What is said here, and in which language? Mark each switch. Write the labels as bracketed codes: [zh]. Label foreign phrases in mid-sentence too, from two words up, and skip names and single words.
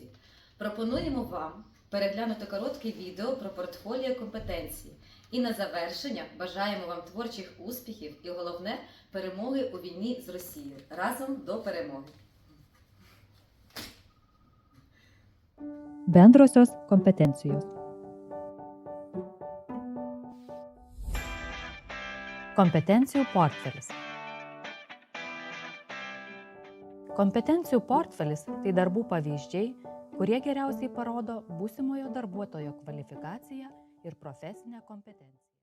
[uk] Пропонуємо вам переглянути коротке відео про портфоліо компетенцій. І на завершення бажаємо вам творчих успіхів і, головне, перемоги у війні з Росією. Разом до перемоги! [lt] Bendrosios kompetencijos. Kompetencijų portfelis. Kompetencijų portfelis – tai darbų pavyzdžiai, kurie geriausiai parodo būsimojo darbuotojo kvalifikaciją ir profesinę kompetenciją.